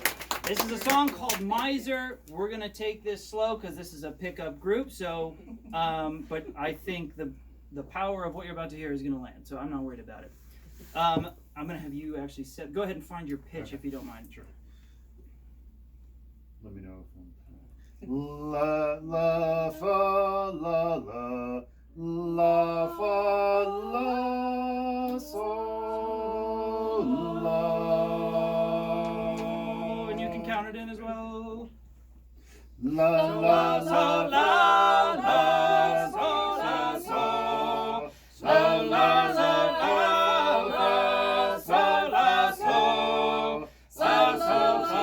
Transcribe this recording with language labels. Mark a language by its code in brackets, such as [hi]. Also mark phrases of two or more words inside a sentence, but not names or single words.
[en] This is a song called Miser. We're gonna take this slow because this is a pickup group. So, but I think the power of what you're about to hear is gonna land. So I'm not worried about it. I'm gonna have you actually go ahead and find your pitch if you don't mind. Sure. Let me know if I'm. La la fa la la la fa la sol la. Count it in as well. La la la la la sol la sol la la la la sol la sol la sol.